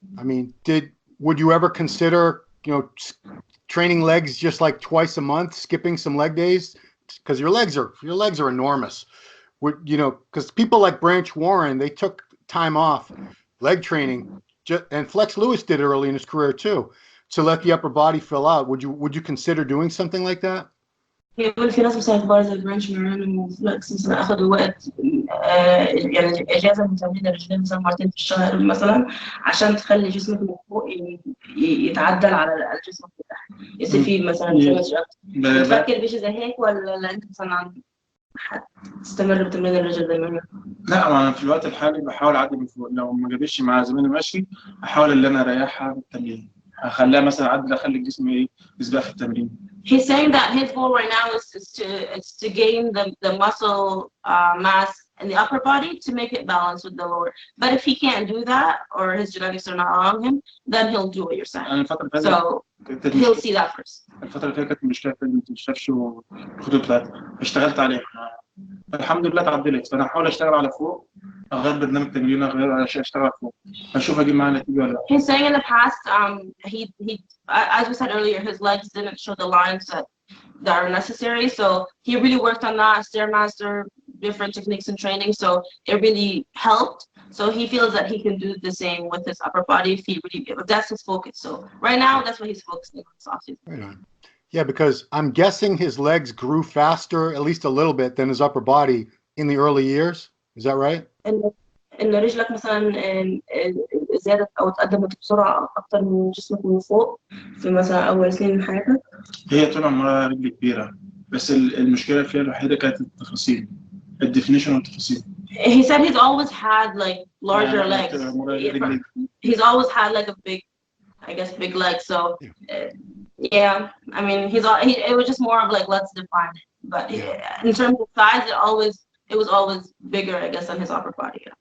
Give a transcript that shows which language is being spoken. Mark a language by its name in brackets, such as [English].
[English] I mean, would you ever consider, you know, training legs just like twice a month, skipping some leg days? Because your legs are enormous. Would you know? Because people like Branch Warren, they took time off leg training, and Flex Lewis did it early in his career too, to let the upper body fill out. Would you consider doing something like that? [Arabic] يقول في ناس مثلا كبار زي برانش موران وفلكس مثلا اخذوا وقت يعني اجازه من تمرين الرجلين مثلا مرتين في الشهر مثلا عشان تخلي جسمك من فوق يتعدل على الجسم من تحت يصير فيه مثلا بتفكر بشيء زي هيك ولا انت مثلا تستمر بتمرين الرجل دايما؟ لا انا في الوقت الحالي بحاول اعدي من فوق، لو ما جابش مع زميلي ماشي احاول ان انا اريحها بالتمرين، اخليها مثلا اعدل اخلي الجسم يسبق في التمرين. [English] He's saying that his goal right now is to gain the muscle mass in the upper body to make it balance with the lower. But if he can't do that or his genetics are not allowing him, then he'll do what you're saying. So he'll see that first. [Arabic] الفترة اللي فاتت كانت مشكلة في الشفش والخطوط بتاعتها، اشتغلت عليها. الحمد لله تعدلت، فأنا هحاول أشتغل على فوق، أغير برنامج تمرين، أغير أشتغل فوق، أشوف أجيب معاه نتيجة ولا لا. [English] He's saying in the past, he as we said earlier, his legs didn't show the lines that are necessary, so he really worked on that, Stairmaster, different techniques and training, so it really helped. So he feels that he can do the same with his upper body if he really, that's his focus. So right now, that's what he's focusing on this offseason. Right on. Yeah, because I'm guessing his legs grew faster, at least a little bit, than his upper body in the early years. Is that right? [Arabic] إن رجلك مثلا زادت أو تقدمت بسرعة أكتر من جسمك من فوق في مثلا أول سنين من حياتك. هي طول عمرها رجل كبيرة، بس المشكلة فيها الوحيدة كانت التفاصيل، الديفينيشن والتفاصيل. [English] He said he's always had like larger legs. He's always had like a big, I guess, big legs. So yeah, I mean, it was just more of like, let's define it. But in terms of size, it was always bigger, I guess, than his upper body.